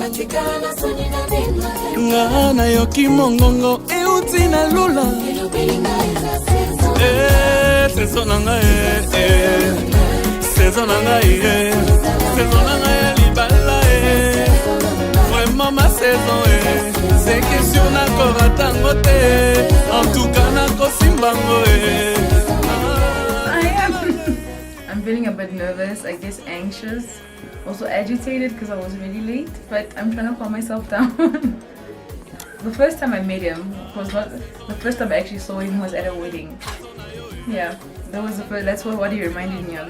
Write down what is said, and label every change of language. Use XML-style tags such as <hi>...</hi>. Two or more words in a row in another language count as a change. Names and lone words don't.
<ln>nga na yoki mongongo euti na lola, saison nanga saison nanga saison nanga libala</ln> <fr>vraiment ma saison c'est question</fr> <ln>na koratango te</ln> <fr>en tout cas</fr> <ln>na kosimbango</ln> <en>I'm feeling a bit nervous, I guess anxious, also agitated because I was really late, but I'm trying to calm myself down. The first time I met him was not the first time I actually saw him was at a wedding. Yeah, that was the first, that's what he reminded me of.</en>